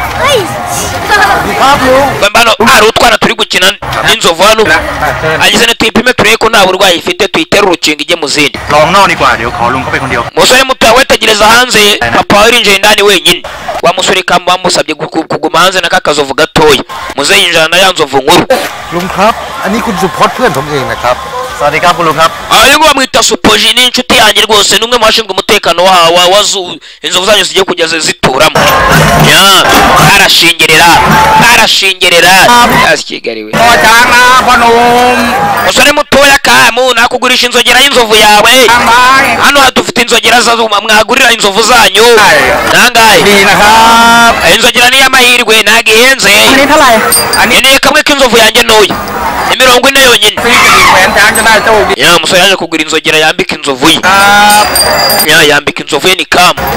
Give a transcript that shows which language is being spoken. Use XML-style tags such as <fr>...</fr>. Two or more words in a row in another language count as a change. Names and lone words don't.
<rw>bambano ari utwana turi gukina n'inzovu hano agize ne tuyipime turebe ko nta burwayi ifite tuyitera urukingo ijye mu zindi musore muto wetegereza hanze papa we yinjiye indani wenyine wa musore Kamu bamusabye kuguma hanze na kakazovu gatoya muzehe yinjira na ya nzovu nkuru</rw> <th>ลุงครับอันนี้คุณสุพจน์เพื่อนผมเองนะครับสวัสดีครับคุณลุงครับ</th> <rw>ayo bamwita Supoji ni inshuti yanjye rwose numwe mu bashinzwe umutekano wa zoo inzovu zanyu zigiye kujya zituramo arashingerera asikigariwe musore mutoya Kamu nakugurisha inzogera y'inzovu yawe hano hadufite inzogera mwagurira inzovu zanyu nangahe inzogera ni y'amahirwe nagihenze ni kamwe k'inzovu yanjye ntoya ni 40 yonyine musore yaje kugura inzogera yambika inzovu ye yambika inzovu ye ni Kamu</rw>